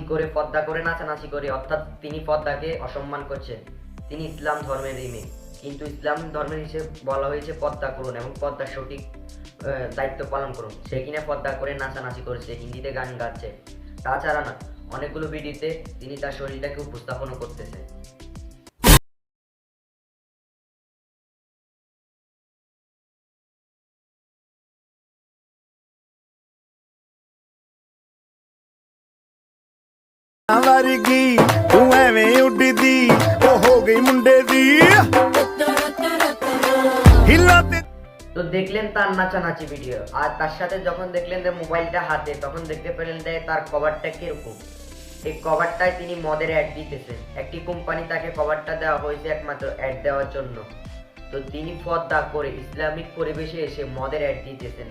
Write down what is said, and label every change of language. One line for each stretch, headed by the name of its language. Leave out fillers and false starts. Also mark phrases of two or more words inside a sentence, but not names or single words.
Bangla: করে পর্দা করে নাচানাচি করে, অর্থাৎ তিনি পর্দাকে অসম্মান করছেন। তিনি ইসলাম ধর্মের ইমেজ, কিন্তু ইসলাম ধর্মের হিসেবে বলা হয়েছে পর্দা করুন এবং পর্দার সঠিক দায়িত্ব পালন করুন। সে কিনা পর্দা করে নাচানাচি করেছে, হিন্দিতে গান গাচ্ছে। তাছাড়া না, অনেকগুলো ভিডিওতে তিনি তার শরীরটাকে উপস্থাপনও করতেছে।
Punjabi: ਵਰਗੀ ਤੂੰ ਐਵੇਂ ਉੱਡਦੀ ਉਹ ਹੋ ਗਈ ਮੁੰਡੇ ਦੀ ਹਿੱਲਾ ਤੇ।
Bangla: তো দেখলেন তার নাচানাচি ভিডিও, আর তার সাথে যখন দেখলেন যে মোবাইলটা হাতে, তখন দেখতে পেলেন যে তার কভারটা কিরকম। এই কভারটায় তিনি মদের অ্যাড দিতেছেন। একটি কোম্পানি তাকে কভারটা দেওয়া হয়েছে একমাত্র অ্যাড দেওয়ার জন্য। তো তিনি পর্দা করে ইসলামিক পরিবেশে এসে মদের অ্যাড দিতেছেন।